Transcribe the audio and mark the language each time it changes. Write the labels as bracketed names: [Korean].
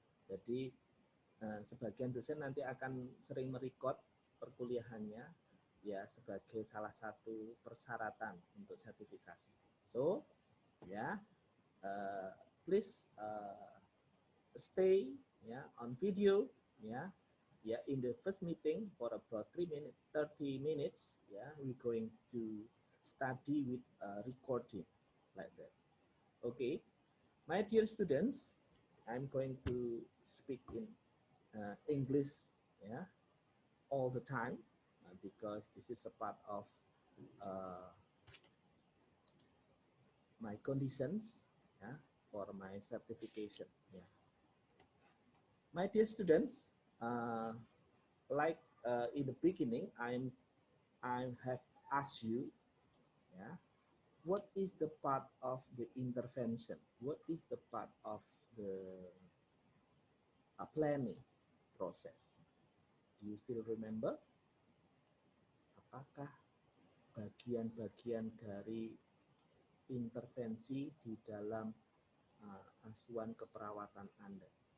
[Indonesian] Jadi sebagian dosen nanti akan sering merekod perkuliahannya ya sebagai salah satu persyaratan untuk sertifikasi. [English] So, please stay on video in the first meeting for about 30 minutes. We're going to study with recording like that. Okay, my dear students, I'm going to speak in English all the time because this is a part of my conditions for my certification. My dear students, like in the beginning, I have asked you, what is the part of the intervention? What is the part of the planning process? Do you still remember? [Indonesian] Apakah bagian-bagian dari intervensi di dalam asuhan keperawatan Anda?